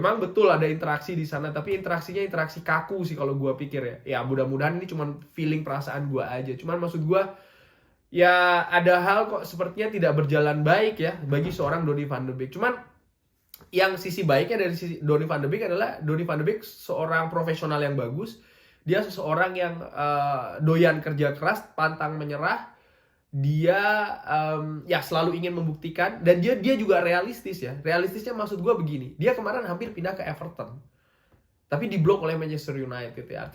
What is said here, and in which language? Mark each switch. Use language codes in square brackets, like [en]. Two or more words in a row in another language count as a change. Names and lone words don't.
[id] Emang betul ada interaksi di sana, tapi interaksinya interaksi kaku sih kalau gue pikir ya. Ya mudah-mudahan ini cuma feeling perasaan gue aja. Cuman maksud gue ya ada hal kok sepertinya tidak berjalan baik ya bagi seorang Donny van de Beek. Cuman yang sisi baiknya dari sisi Donny van de Beek adalah Donny van de Beek seorang profesional yang bagus. Dia seseorang yang doyan kerja keras, pantang menyerah. Dia ya selalu ingin membuktikan dan dia juga realistis ya. Realistisnya maksud gue begini. Dia kemarin hampir pindah ke Everton, tapi diblok oleh Manchester United ya.